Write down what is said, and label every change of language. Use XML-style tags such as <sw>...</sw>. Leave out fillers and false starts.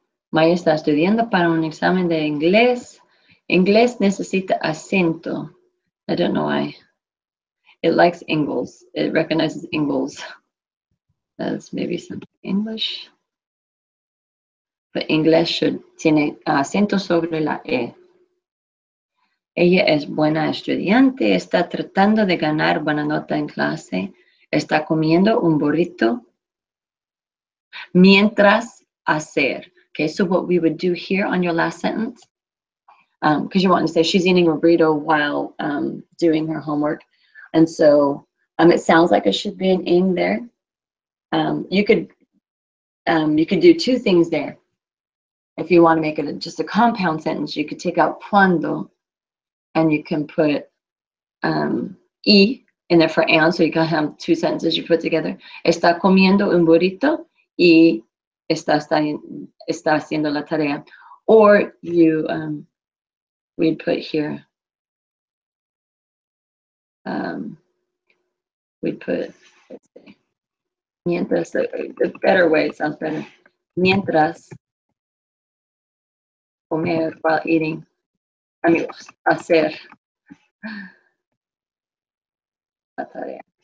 <es>Maya está estudiando para un examen de inglés. Inglés necesita acento.</es> <en>I don't know why. It likes Ingalls. It recognizes Ingalls as maybe something English. But English</en> <es>tiene acento sobre la E. Ella es buena estudiante, está tratando de ganar buena nota en clase, está comiendo un burrito mientras hacer.</es> <en>Okay, so what we would do here on your last sentence, because you want to say she's eating a burrito while doing her homework. And so it sounds like it should be an ing there. You could do two things there. If you want to make it just a compound sentence, you could take out cuando and you can put y in there for and, so you can have two sentences you put together.</en> <es>Está comiendo un burrito y está haciendo la tarea.</es> <en>Or you, we'd put here, we'd put, let's see, mientras, the better way, it sounds better.</en> <es>Mientras comer</es> <en>while eating,</en> <es>hacer la tarea.</es>